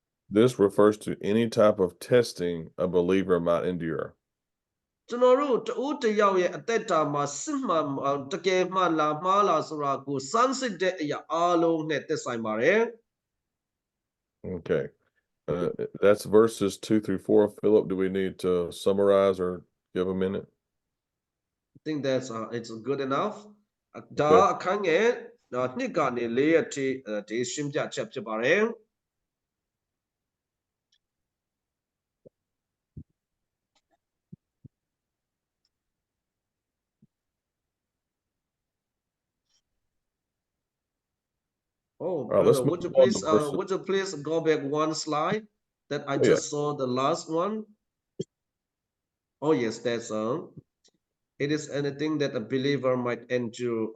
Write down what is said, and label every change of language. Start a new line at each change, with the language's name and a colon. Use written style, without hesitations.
English: This refers to any type of testing a believer might endure.
Burmese: ကျွန်တော်တို့တဦးတစ်ယောက်ရဲ့အသက်တာမှာစစ်မှန်တကယ်မှန်လားမှားလားဆိုတာကိုစမ်းစစ်တဲ့အရာအားလုံးနဲ့သက်ဆိုင်ပါတယ်
English: Okay. That's verses 2 through 4. Philip, do we need to summarize or give a minute? I think that's it's good enough
Burmese: ဒါအခန်းငယ်နှစ်ကနေ၄ရက်ထိဒီရှင်းပြချက်ဖြစ်ပါတယ် Oh,
English: right, let's brother, move would you please go back one slide that I just saw the last one? Oh, yes, that's it is anything that a believer might endure.